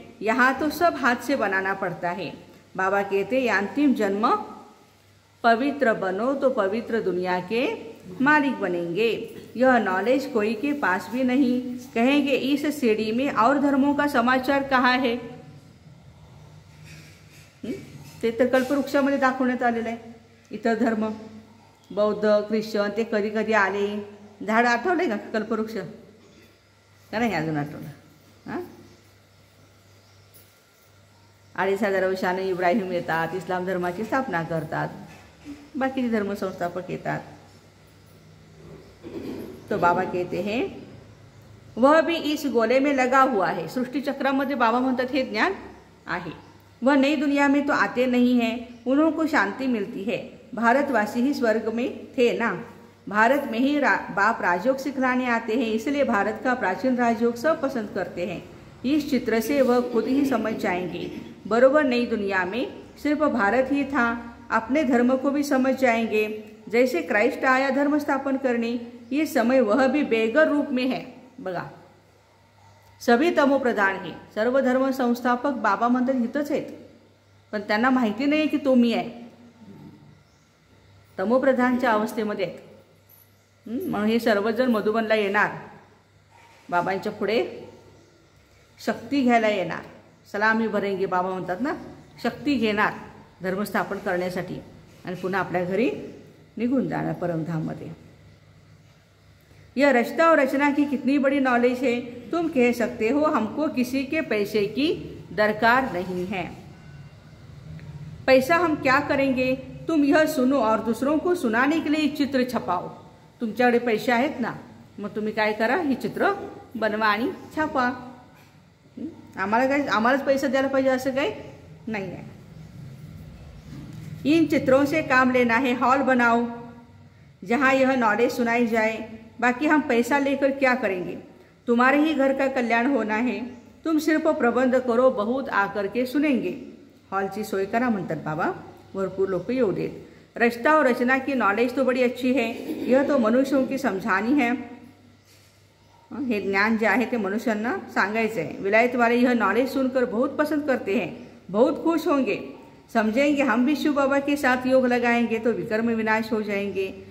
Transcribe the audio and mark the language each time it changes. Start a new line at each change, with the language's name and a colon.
Hindi: यहाँ तो सब हाथ से बनाना पड़ता है. बाबा कहते हैं अंतिम जन्म पवित्र बनो तो पवित्र दुनिया के मालिक बनेंगे. यह नॉलेज कोई के पास भी नहीं. कहेंगे इस सीढ़ी में और धर्मों का समाचार कहाँ है.
Marathi: ते तर कल्पवृक्षामध्ये दाखवण्यात आलेलं आहे. इतर धर्म बौद्ध ख्रिश्चन ते कधी कधी आले. झाड आठवलंय का कल्पवृक्ष का नाही अजून आठवलं. 2,500 वर्षाने इब्राहिम येतात, इस्लाम धर्माची स्थापना करतात, बाकीचे धर्म संस्थापक येतात.
Hindi: तो बाबा कहते हैं वह भी इस गोले में लगा हुआ है.
Marathi: सृष्टी चक्रामध्ये बाबा म्हणतात हे ज्ञान आहे.
Hindi: वह नई दुनिया में तो आते नहीं हैं, उन्हों को शांति मिलती है. भारतवासी ही स्वर्ग में थे ना. भारत में ही बाप राजयोग सिखलाने आते हैं, इसलिए भारत का प्राचीन राजयोग सब पसंद करते हैं. इस चित्र से वह खुद ही समझ जाएंगे. बरोबर नई दुनिया में सिर्फ भारत ही था. अपने धर्म को भी समझ जाएंगे. जैसे क्राइस्ट आया धर्म स्थापन करने, ये समय वह भी बेगर रूप में है.
Marathi: बघा सभी तमोप्रधान हे, सर्व धर्म संस्थापक बाबा म्हणतात हितच आहेत, पण त्यांना माहिती नाही की तो मी आहे. तमोप्रधानच्या अवस्थेमध्ये आहेत. म्हणून हे सर्वजण मधुबनला येणार, बाबांच्या पुढे शक्ती घ्यायला येणार.
Hindi: सलामी भरेंगे
Marathi: बाबा म्हणतात ना, शक्ती घेणार धर्मस्थापन करण्यासाठी आणि पुन्हा आपल्या घरी निघून जाणार परमधाममध्ये.
Hindi: यह रचना और रचना की कितनी बड़ी नॉलेज है. तुम कह सकते हो हमको किसी के पैसे की दरकार नहीं है. पैसा हम क्या करेंगे. तुम यह सुनो और दूसरों को सुनाने के लिए चित्र छपाओ.
Marathi: तुमच्याकडे पैसे आहेत ना, मग तुम्ही काय करा, ही चित्र बनवा आणि छापा. आम्हालाच पैसा द्यायला पाहिजे असं काही नाही आहे.
Hindi: इन चित्रों से काम लेना है. हॉल बनाओ जहाँ यह नॉलेज सुनाई जाए. बाकी हम पैसा लेकर क्या करेंगे. तुम्हारे ही घर का कल्याण होना है. तुम सिर्फ प्रबंध करो, बहुत आकर के सुनेंगे.
Marathi: हॉलची सोय करा म्हणतात बाबा, भरपूर लोक येऊ देत.
Hindi: रचना और रचना की नॉलेज तो बड़ी अच्छी है. यह तो मनुष्यों की समझानी है.
Marathi: हे ज्ञान जे आहे ते मनुष्यांना सांगायचं आहे.
Hindi: विलायत वाले यह नॉलेज सुनकर बहुत पसंद करते हैं, बहुत खुश होंगे. समझेंगे हम भी शिव बाबा के साथ योग लगाएंगे तो विकर्म विनाश हो जाएंगे.